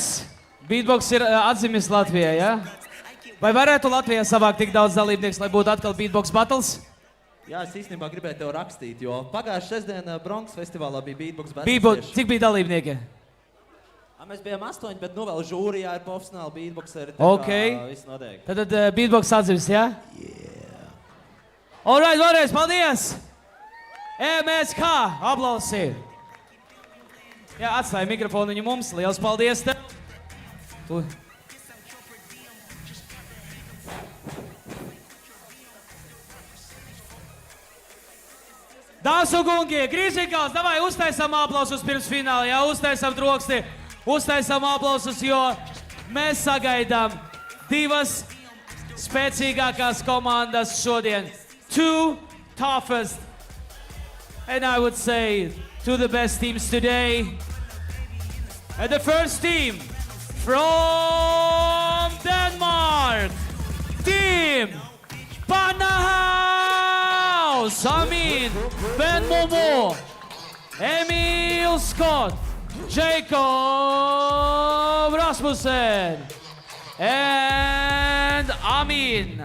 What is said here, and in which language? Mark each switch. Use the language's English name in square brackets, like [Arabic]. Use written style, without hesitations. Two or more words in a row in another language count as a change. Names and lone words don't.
[Latvian] Beatbox ir atzimis Latvijā, jā? Vai varētu Latvijā savākt tik daudz dalībnieks, lai būtu atkal [English] Beatbox battles? [Latvian] Jā, es īstenībā gribēju tev rakstīt, jo pagājušajā sestdienā Bronx festivālā bija [English] Beatbox battles. [Latvian] Beatbox, cik bija dalībnieki? Mēs bijām 8, bet nu vēl žūrijā ir profesionāli beatboxeri. Ok. Viss notiek. Tad Beatbox atzimis, jā? [English] Yeah. Alright, [Latvian] vēlreiz, paldies! MSK, aplausi! Jā, atstāja mikrofonu viņu mums. Liels paldies tev! Dāmas un kungi, Grizinkalns, davai uztaisam aplausus pirms fināla, jā, uztaisam troksni, uztaisam aplausus, jo mēs sagaidām divas spēcīgākās komandas šodien. [English] Two toughest, and I would say, two of the best teams today. And the first team from Denmark, Team Panahaus, Amin, Ben Momo, Emil Scott, Jacob Rasmussen, and Amin.